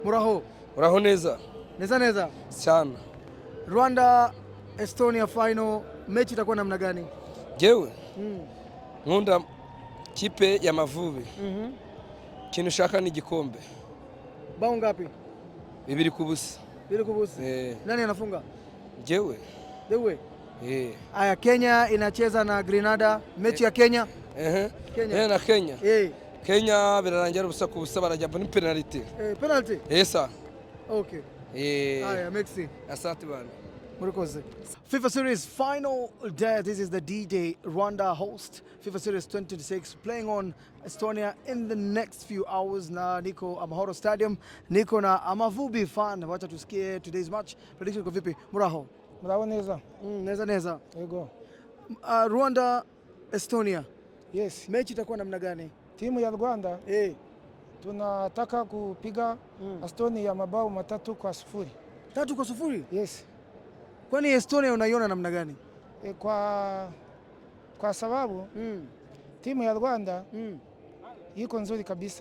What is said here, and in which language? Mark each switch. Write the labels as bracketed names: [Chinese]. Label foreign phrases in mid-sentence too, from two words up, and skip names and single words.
[Kinyarwanda] Muraho. Muraho neza. Neza. [Swahili] Sana. Rwanda Estonia final, mechi itakuwa namna gani? [Kinyarwanda] Jewe. Nkunda kipe ya Mavubi. Kintu ushaka ni igikombe. [Swahili] Bao ngapi? 2-0. 2-0. Nani anafunga? [Kinyarwanda] Jewe. Dewe. [Swahili] Aya, Kenya inacheza na Grenada, mechi ya Kenya. Kenya. Na Kenya. [Kinyarwanda] Kenya birarangira ubusa ku busa barajya ni penalty. Penalty? Sir. [Swahili] Okay. Aya, merci. Asante bana. [English] Murikoze. FIFA Series final day. This is the D-Day. Rwanda host FIFA Series 2026 playing on Estonia in the next few hours. [Swahili] Na niko Amahoro Stadium. Niko na Amavubi fan. Wacha tusikie [English] today's match. [Swahili] Prediction kwa vipi? [Kinyarwanda] Muraho. Muraho neza. Neza. Yego. Rwanda Estonia. Yes. [Swahili] Mechi itakuwa namna gani? Timu ya Rwanda tunataka kupiga Estonia mabao 3-0. 3-0? Yes. Kwani Estonia unaiona namna gani? Kwa sababu timu ya Rwanda iko nzuri kabisa.